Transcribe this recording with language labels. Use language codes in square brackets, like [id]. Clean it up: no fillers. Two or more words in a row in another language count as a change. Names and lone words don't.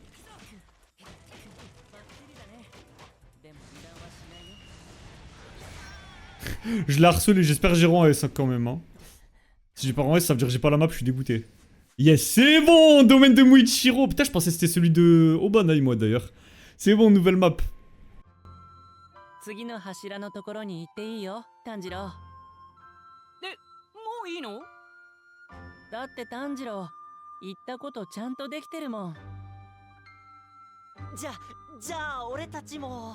[fr] Je l'ai harcelé, j'espère que j'ai en S quand même, hein. Si j'ai pas en S, ça veut dire que j'ai pas la map, je suis dégoûté. Yes, c'est bon, domaine de Muichiro. Putain, je pensais que c'était celui de Obanai, moi, d'ailleurs. C'est bon, nouvelle map. [ja] 次の柱のところに行っていいよ、炭治郎。え、もういいの？だって炭治郎、言ったことちゃんとできてるもん。じゃあ俺たちも。